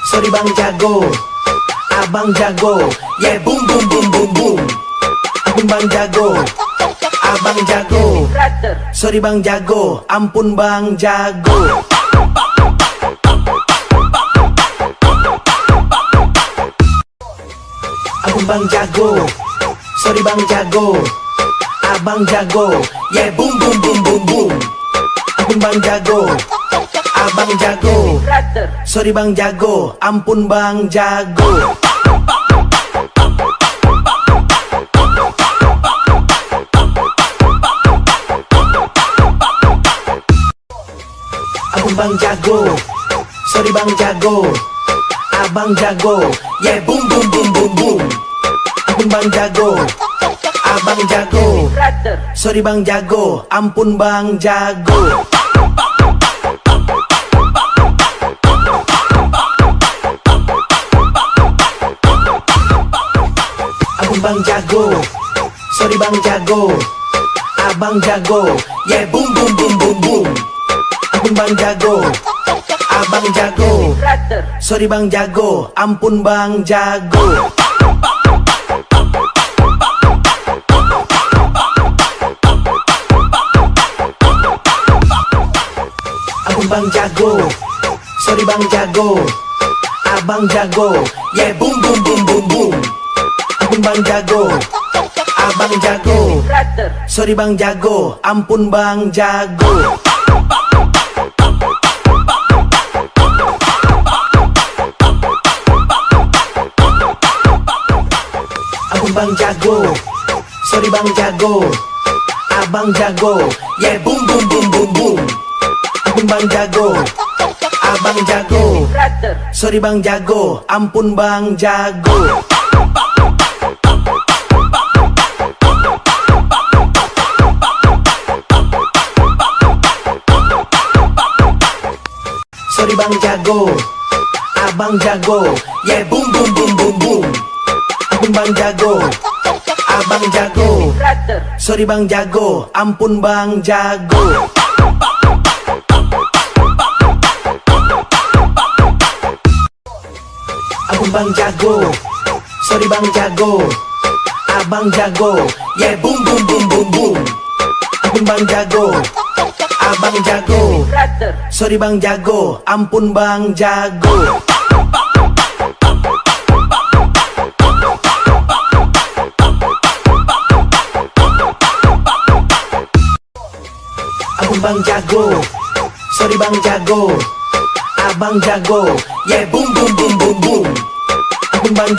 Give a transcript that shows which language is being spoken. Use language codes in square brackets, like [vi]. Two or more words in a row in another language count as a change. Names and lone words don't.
[id] sorry bang jago, abang jago, [en] yeah boom boom boom boom boom. [id] Ampun bang jago, abang jago, sorry bang jago, ampun bang jago. Ampun bang jago, sorry bang jago, abang jago, [en] yeah boom boom boom boom boom. [id] Ampun bang jago, abang jago, sorry bang jago, ampun bang jago. Ampun bang jago, sorry bang jago, abang jago, [en] yeah boom boom boom boom boom. [id] Ampun bang jago, abang jago, sorry bang jago, ampun bang jago. Ampun bang jago, sorry bang jago, abang jago, [en] yeah boom boom boom boom boom. [id] Ampun bang jago, abang jago, sorry bang jago, ampun bang jago. Ampun bang jago, sorry bang jago, abang jago, [en] yeah boom boom boom boom boom. [id] Ampun bang jago, abang jago, sorry bang jago, ampun bang jago. Ampun bang jago, sorry bang jago, abang jago, [en] yeah boom boom boom boom boom. [id] Ampun bang jago, abang jago, sorry bang jago, ampun bang jago. Sorry bang jago, abang jago, [en] yeah boom boom boom boom boom. [id] Ampun bang jago, abang jago, sorry bang jago, ampun bang jago. Ampun bang jago, sorry bang jago, abang jago, [en] yeah boom boom boom boom boom. [id] Ampun bang jago, abang jago, sorry bang jago, ampun bang jago. Ampun bang jago, sorry bang jago, abang jago, [en] yeah boom boom boom boom boom. [id] Ampun bang